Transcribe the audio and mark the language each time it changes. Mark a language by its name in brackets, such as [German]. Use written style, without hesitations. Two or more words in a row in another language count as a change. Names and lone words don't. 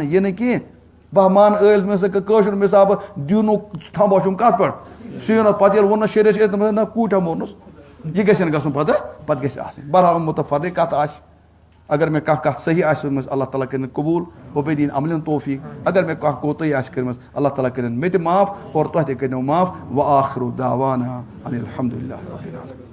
[Kashmiri] یہِ نہٕ کینٛہہ بہٕ مانہٕ عٲلمہٕ سۭتۍ کٲشُر مثال دیٖنُک تھمبو چھُم کتھ پٮ۪ٹھ سُہ پتہٕ ییٚلہِ ووٚنُس شریعت چھِ نہ کوٗتاہ مونُس یہِ گژھِ نہٕ گژھُن پتہٕ گژھِ آسٕنۍ بہرحال مُتفرق کتھ آسہِ اگر مےٚ کانٛہہ کتھ صحیح آسہِ ؤنمٕژ اللہ تعالیٰ کٔرِنۍ قبوٗل و بیٚیہِ دِنۍ عملن توفیٖق اگر مےٚ کانٛہہ کوتٲہی آسہِ کٔرمٕژ اللہ تعالیٰ کٔرِنۍ مےٚ تہِ معاف اور تۄہہِ تہِ کٔرِنو معاف [Arabic] و آخرُ دعوانا ان الحمدُ للہ رب العالمین.